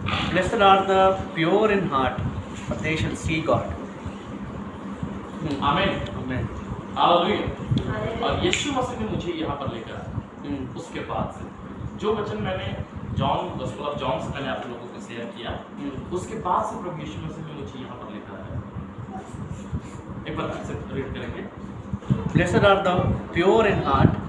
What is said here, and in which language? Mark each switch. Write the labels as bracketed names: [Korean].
[English] Blessed are the pure in heart, for they shall see God. Amen. Amen. [Hindi] Hallelujah. और यीशु मसीह ने मुझे यहाँ पर लेकर आया। उसके बाद से जो वचन मैंने गॉस्पेल ऑफ जॉन से मैंने आप लोगों को शेयर किया, उसके बाद से प्रभु यीशु मसीह ने मुझे यहाँ पर लेकर आया। एक बार फिर से रीड करेंगे। [English] Blessed are the pure in heart,